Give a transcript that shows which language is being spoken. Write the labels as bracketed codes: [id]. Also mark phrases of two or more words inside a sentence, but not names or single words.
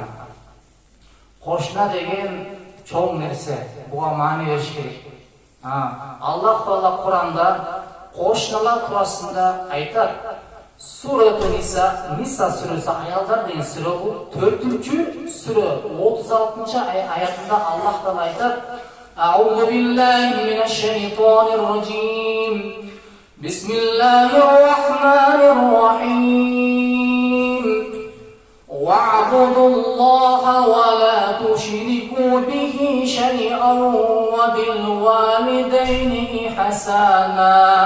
[ky] Кошуна деген чоң нерсе, буга маани бериш керек. Аллах Таала Куранда кошуналар туурасында айтат. Сурату Ниса сүрөсү, аялдар деген сүрө, бул 4-сүрө 36 аятында Аллах Таала айтат: [ar] أعوذ بالله من الشيطان الرجيم. بسم الله الرحمن الرحيم. واعبدوا الله ولا تشركوا به شيئا وبالوالدين إحسانا.